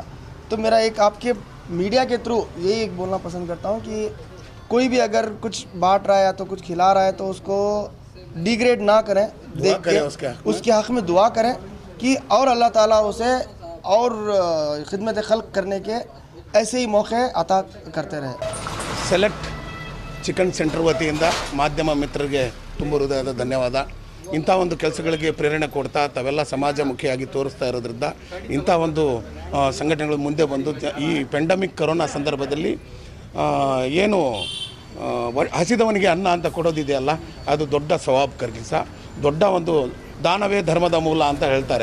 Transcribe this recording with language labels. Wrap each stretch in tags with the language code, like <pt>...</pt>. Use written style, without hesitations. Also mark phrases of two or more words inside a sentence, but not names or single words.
<hi>तो मेरा एक आपके मीडिया के थ्रू यही एक बोलना पसंद करता हूँ कि कोई भी अगर कुछ बांट रहा है या तो कुछ खिला रहा है तो उसको डिग्रेड ना करें, देख के उसके हक़ में दुआ करें कि और अल्लाह ताला उसे और खिदमत खल्क करने के ऐसे ही मौके अता करते रहे।</hi> <kn>ಸೆಲೆಕ್ಟ್ ಚಿಕನ್ ಸೆಂಟರ್ ವತಿಯಿಂದ ಮಾಧ್ಯಮ ಮಿತ್ರರಿಗೆ ತುಂಬ ಹೃದಯದ ಧನ್ಯವಾದ. ಇಂಥ ಒಂದು ಕೆಲಸಗಳಿಗೆ ಪ್ರೇರಣೆ ಕೊಡ್ತಾ ತಾವೆಲ್ಲ ಸಮಾಜಮುಖಿಯಾಗಿ ತೋರಿಸ್ತಾ ಇರೋದ್ರಿಂದ ಇಂಥ ಒಂದು ಸಂಘಟನೆಗಳು ಮುಂದೆ ಬಂದು ಈ ಪೆಂಡಮಿಕ್ ಕೊರೋನಾ ಸಂದರ್ಭದಲ್ಲಿ ಏನು ಹಸಿದವನಿಗೆ ಅನ್ನ ಅಂತ ಕೊಡೋದಿದೆಯಲ್ಲ, ಅದು ದೊಡ್ಡ ಸವಾಬ್ ಕೆಲಸ, ದೊಡ್ಡ ಒಂದು ದಾನವೇ ಧರ್ಮದ ಮೂಲ ಅಂತ ಹೇಳ್ತಾರೆ.</kn>